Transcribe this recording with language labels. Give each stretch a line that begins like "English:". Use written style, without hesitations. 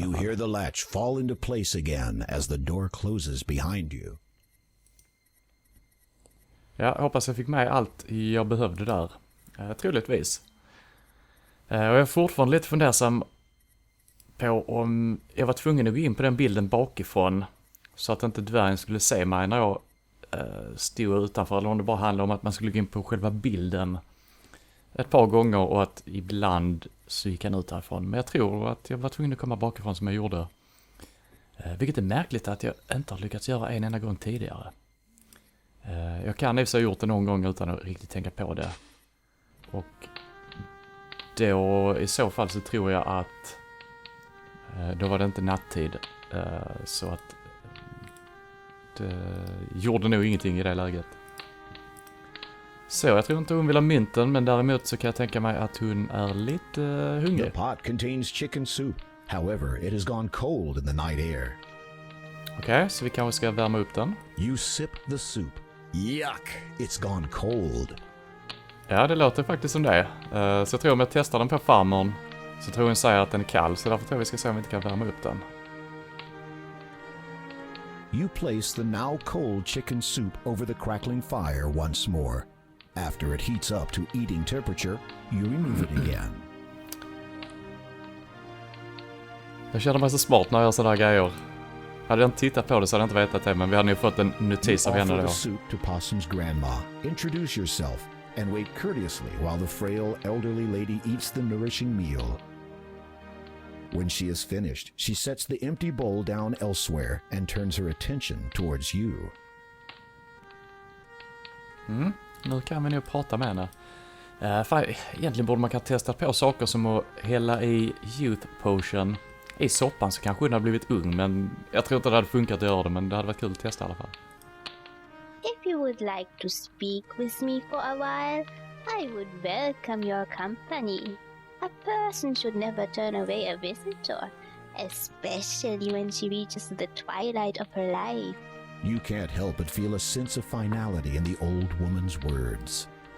English: You hear the latch fall into place again as the door closes behind you.
Swedish: Ja, jag hoppas jag fick med allt jag behövde där. Troligtvis. Och jag är fortfarande lite fundersam på om jag var tvungen att gå in på den bilden bakifrån så att inte dvärgen skulle se mig när jag stod utanför, eller om det bara handlade om att man skulle gå in på själva bilden ett par gånger och att ibland så gick han ut härifrån. Men jag tror att jag var tvungen att komma bakifrån som jag gjorde. Vilket är märkligt att jag inte har lyckats göra en enda gång tidigare. Jag kan i och för sig ha gjort det någon gång utan att riktigt tänka på det. Och då i så fall så tror jag att då var det inte nattid. Så att det gjorde nog ingenting i det läget. Så jag tror inte hon vill ha mynten, men däremot så kan jag tänka mig att hon är lite hungrig.
English: The pot contains chicken soup. However, it has gone cold in the night air.
Swedish: Okej, så vi kanske ska värma upp den.
English: You sip the soup. Yuck! It's gone cold.
Swedish: Ja, det låter faktiskt som det. Så jag tror om jag testar den på farmern så tror hon säger att den är kall, så därför tror jag vi ska se om vi inte kan värma upp den.
English: You place the now cold chicken soup over the crackling fire once more. After it heats up to eating temperature, you remove it again.
Swedish: Jag känner mig så smart när jag gör sådana grejer. Hade jag inte tittat på det så hade jag inte vetat det, men vi hade ju fått en notis av henne
English: Offer
Swedish: då.
English: the soup to Possum's grandma. Introduce yourself and wait courteously while the frail elderly lady eats the nourishing meal. When she is finished, she sets the empty bowl down elsewhere and turns her attention towards you.
Swedish: Nu kan vi nog prata med henne. Egentligen borde man kunna testa på saker som att hälla i youth potion i soppan, så kanske hon har blivit ung, men jag tror inte det hade funkat att göra det, men det hade varit kul att testa i alla fall.
English: If you would like to speak with me for a while, I would welcome your company. A person should never turn away a visitor, especially when she reaches the twilight of her life. You can't help but feel a sense of finality in the old woman's words.